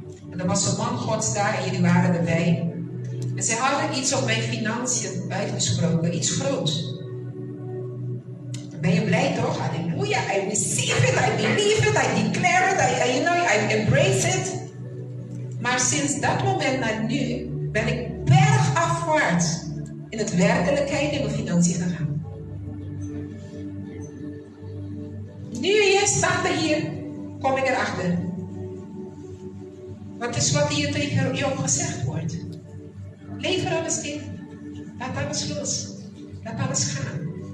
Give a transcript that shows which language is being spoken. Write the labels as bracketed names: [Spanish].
[Dutch] En er was een man Gods daar en jullie waren erbij. En zij hadden iets op mijn financiën uitgesproken, iets groots. Ben je blij toch? [English] Halleluja, I receive it, I believe it, I declare it, I embrace it. [Dutch] Maar sinds dat moment naar nu ben ik bergafwaarts in het werkelijkheid in mijn financiën gegaan. Nu je staat hier, kom ik erachter. Wat is wat hier tegen Job gezegd wordt? Lever alles in. Laat alles los. Laat alles gaan.